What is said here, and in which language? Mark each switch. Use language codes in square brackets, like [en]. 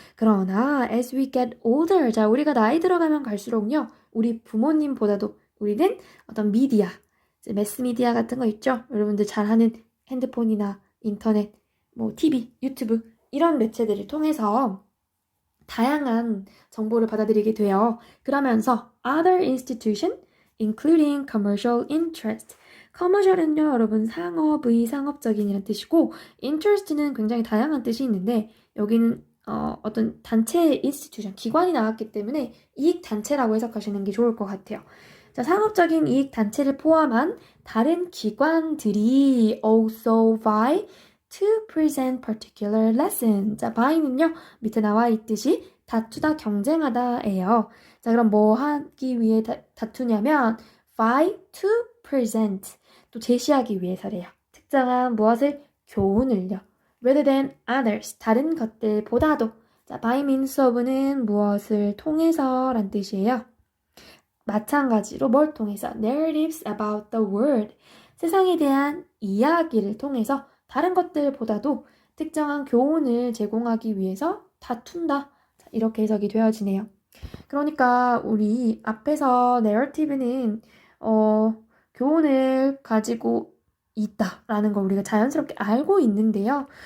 [ko] 그러나 [en] as we get older, [ko] 자, 우리가 나이 들어가면 갈수록요. 우리 부모님보다도 우리는 어떤 미디어, 매스미디어 같은 거 있죠. 여러분들 잘 하는 핸드폰이나 인터넷, 뭐 TV, 유튜브 이런 매체들을 통해서 다양한 정보를 받아들이게 돼요. 그러면서 [en] other institution, including commercial interest. [ko] commercial은요, 여러분 상업의 상업적인이라는 뜻이고 interest는 굉장히 다양한 뜻이 있는데 여기는 어떤 단체 institution, 기관이 나왔기 때문에 이익 단체라고 해석하시는 게 좋을 것 같아요. 자, 상업적인 이익 단체를 포함한 다른 기관들이 [en] also vie to present particular lesson. [ko] 자, by는요, 밑에 나와 있듯이 다투다, 경쟁하다예요. 자, 그럼 뭐 하기 위해 다투냐면 [en] vie to present. [ko] 또 제시하기 위해서래요. 특정한 무엇을? 교훈을요. [en] rather than others. [ko] 다른 것들보다도. 자, by means of는 무엇을 통해서 란 뜻이에요. 마찬가지로 뭘 통해서? [en] narratives about the world. [ko] 세상에 대한 이야기를 통해서 다른 것들보다도 특정한 교훈을 제공하기 위해서 다툰다. 이렇게 해석이 되어지네요. 그러니까 우리 앞에서 narrative는 교훈을 가지고 있다라는 걸 우리가 자연스럽게 알고 있는데요.